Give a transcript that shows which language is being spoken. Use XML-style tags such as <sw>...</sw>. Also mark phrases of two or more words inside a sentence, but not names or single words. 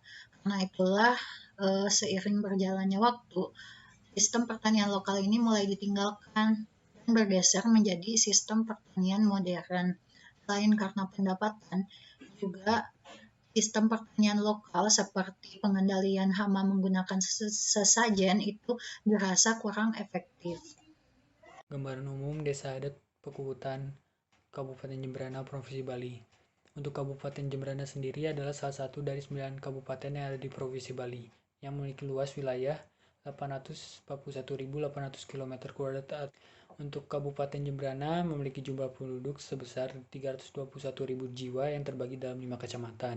<id>Karena itulah seiring berjalannya waktu, sistem pertanian lokal ini mulai ditinggalkan dan bergeser menjadi sistem pertanian modern. Selain karena pendapatan, juga sistem pertanian lokal seperti pengendalian hama menggunakan sesajen itu dirasa kurang efektif. Gambaran umum Desa Adat Pekukutan Kabupaten Jembrana, Provinsi Bali. Untuk Kabupaten Jembrana sendiri adalah salah satu dari 9 kabupaten yang ada di Provinsi Bali, yang memiliki luas wilayah 841.800 km². Untuk Kabupaten Jembrana memiliki jumlah penduduk sebesar 321.000 jiwa yang terbagi dalam 5 kecamatan.</id>